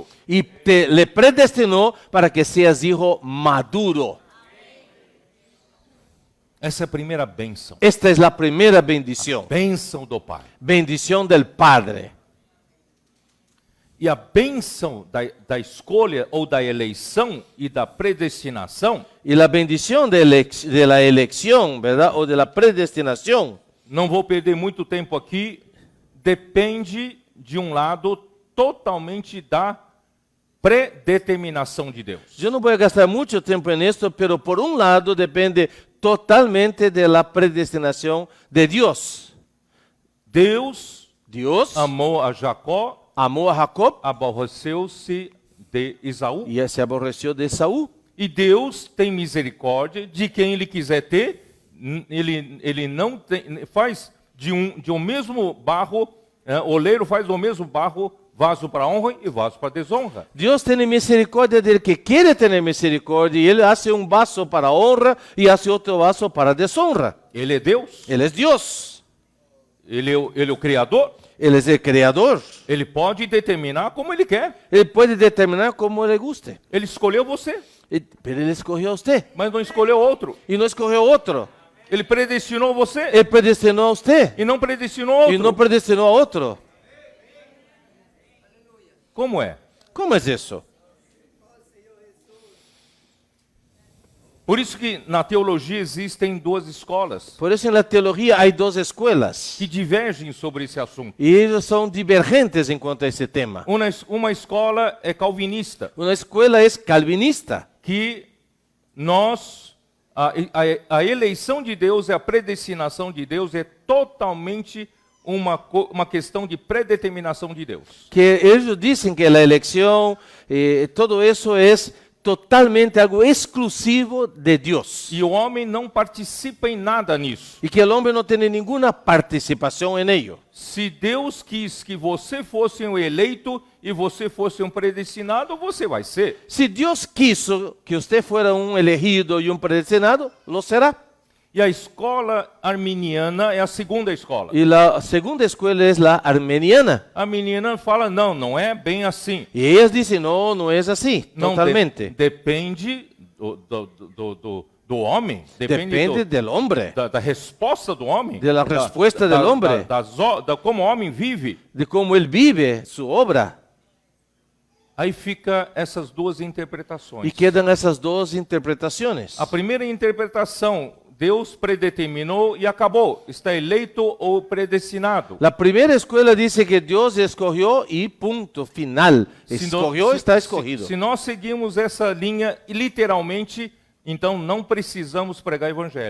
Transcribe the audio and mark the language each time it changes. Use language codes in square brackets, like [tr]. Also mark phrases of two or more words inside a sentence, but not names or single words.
[es] Y le predestinó para que seas hijo maduro. [pt] Essa é a primeira bênção. [es] Esta es la primera bendición. [pt] Bênção do Pai. [es] Bendición del Padre. [pt] E a bênção da escolha ou da eleição e da predestinação [es] Y la bendición de la elección, ¿verdad? O de la predestinación. [pt] não vou perder muito tempo aqui, depende de um lado totalmente da predeterminação de Deus. [es] Yo no voy a gastar mucho tiempo en esto, pero por un lado depende totalmente de la predestinación de Dios. [pt] Deus [es] Dios [pt] amou a Jacó, [es] amó a Jacob, [pt] aborreceu-se de Esaú. [es] y se aborreció de Esaú. [pt] E Deus tem misericórdia de quem Ele quiser ter. Ele não tem, faz de um mesmo barro, oleiro faz do mesmo barro vaso para honra e vaso para desonra. [es] Dios tiene misericordia del que quiere tener misericordia, y Él hace un vaso para honra y hace otro vaso para deshonra. [pt] Ele é Deus, [es] Él es Dios, [pt] ele é o Criador. [es] Él es el creador. [pt] Ele pode determinar como Ele quer. [es] Él puede determinar como le guste. [pt] Ele escolheu você, [es] Pero Él escogió a usted [pt] mas não escolheu outro. [es] y no escogió a otro. [pt] Ele predestinou você [es] Él predestinó a usted [pt] e não predestinou outro. [es] y no predestinó a otro. [pt] Como é? [es] ¿Cómo es eso? [pt] Por isso que na teologia existem duas escolas [es] Por eso en la teología hay dos escuelas [pt] que divergem sobre esse assunto. [es] y ellos son divergentes en cuanto a ese tema. [pt] Uma escola é calvinista, [es] Una escuela es calvinista, [pt] que a eleição de Deus e a predestinação de Deus é totalmente uma questão de predeterminação de Deus. [es] que ellos dicen que la elección, todo eso es totalmente algo exclusivo de Dios [pt] E o homem não participa em nada nisso. [es] y que el hombre no tiene ninguna participación en ello. [pt] Se Deus quis que você fosse um eleito e você fosse um predestinado, você vai ser. [es] Si Dios quiso que usted fuera un elegido y un predestinado, lo será. [pt] E a escola arminiana é a segunda escola. [es] Y la segunda escuela es la armeniana. [pt] A arminiana fala, não é bem assim. [es] Y ellas dicen, no, no es así, [pt] Não, totalmente. depende do homem, [es] Depende del hombre, [pt] da resposta do homem. [es] de la respuesta del hombre, [pt] Da como o homem vive. [es] de cómo él vive su obra. [pt] Aí fica essas duas [es] Y [pt] interpretações. [es] quedan esas dos interpretaciones. [pt] A primeira interpretação, Deus predeterminou e acabou. Está eleito ou predestinado. [es] La primera escuela dice que Dios escogió y punto, final. Escogió, está escogido. [pt] Se nós seguimos essa linha literalmente, então não precisamos pregar evangelho.